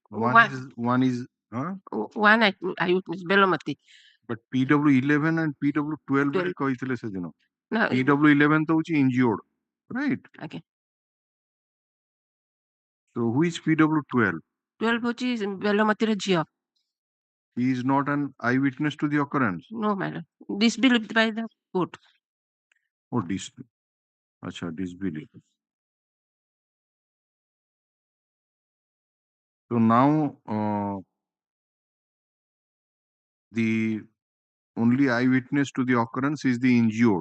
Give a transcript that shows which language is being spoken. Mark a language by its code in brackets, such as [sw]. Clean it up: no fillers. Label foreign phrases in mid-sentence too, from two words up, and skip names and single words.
[en] One is one eyewitness ବେଲମତୀ, [or] but PW11 and PW12 ରେ କହିଥିଲେ ସେଦିନ। PW11 ତ ହଉଛି [en] injured, right? [or] ଆଜ୍ଞା। [en] So who is PW12? [or] 12 ହଉଛି ବେଲମତୀର ଝିଅ। [en] He is not an eyewitness to the occurrence. No, madam. Disbelieved by the court. Oh, disbelief. So now the only eyewitness to the occurrence is the injured,